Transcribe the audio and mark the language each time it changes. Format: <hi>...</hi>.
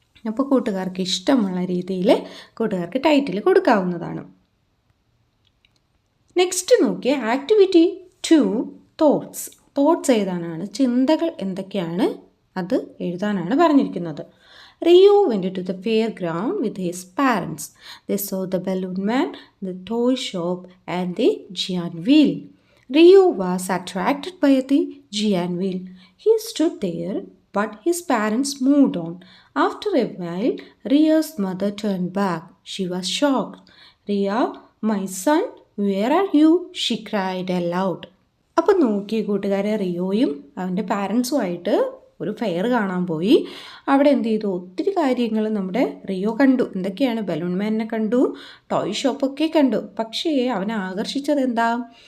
<ml>അപ്പോൾ കൂട്ടുകാർക്ക് ഇഷ്ടമുള്ള രീതിയിൽ കൂട്ടുകാർക്ക് ടൈറ്റിൽ കൊടുക്കാവുന്നതാണ്. നെക്സ്റ്റ് നോക്കിയേ. Activity 2, thoughts. തോട്ട്സ് എഴുതാനാണ്. ചിന്തകൾ എന്തൊക്കെയാണ് അത് എഴുതാനാണ് പറഞ്ഞിരിക്കുന്നത്.</ml> <en>Rio went to the fairground with his parents. They saw the balloon man, the toy shop and the giant wheel. Rio was attracted by the giant wheel. He stood there, but his parents moved on. After a while, Rio's mother turned back. She was shocked. Ria, my son, where are you? She cried aloud.</en> <ml>അപ്പോൾ നോക്കിയ കൂട്ടുകാരെ, റിയോയും അവൻ്റെ പാരൻസുമായിട്ട് ഒരു fair കാണാൻ പോയി. അവിടെ എന്ത് ചെയ്തു, ഒത്തിരി കാര്യങ്ങൾ നമ്മുടെ റിയോ കണ്ടു. എന്തൊക്കെയാണ്? ബലൂൺ മാനിനെ കണ്ടു, ടോയ് ഷോപ്പൊക്കെ കണ്ടു. പക്ഷേ അവനെ ആകർഷിച്ചത് എന്താ?</ml>